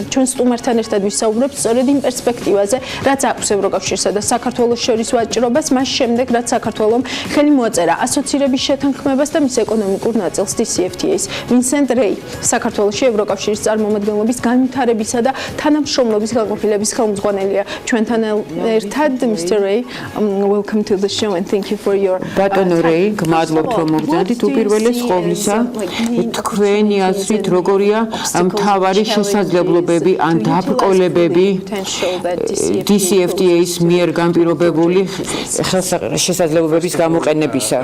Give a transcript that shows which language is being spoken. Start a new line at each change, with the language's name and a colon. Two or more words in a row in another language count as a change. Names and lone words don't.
Georgian: ჩვენ სტუმართან ერთად ვისაუბრებთ სწორედ იმ პერსპექტივაზე, რაც აქვს ევროკავშირსა და საქართველოს შორის ვაჭრობას, მას შემდეგ, რაც საქართველომ ხელი მოაწერა ასოცირების შეთანხმებას და მის ეკონომიკურ ნაწილს DCFTA-ს. ვინსენტ რეი, საქართველოში ევროკავშირის წარმომადგენლობის განვითარებისა და თანამშრომლობის განყოფილების ხელმძღვანელია. ჩვენთან ერთად,
English: Mr. Ray, welcome to the show and thank you for your
Georgian: ბატონო რეი, გმადლობთ რომ მოგზადით. უპირველეს ყოვლისა, თქვენი აზრით როგორია არიან მთავარი შესაძლებლობები ან დაბრკოლებები DCFTA-ის მიერ განპირობებული შესაძლებლობების გამოყენებისა.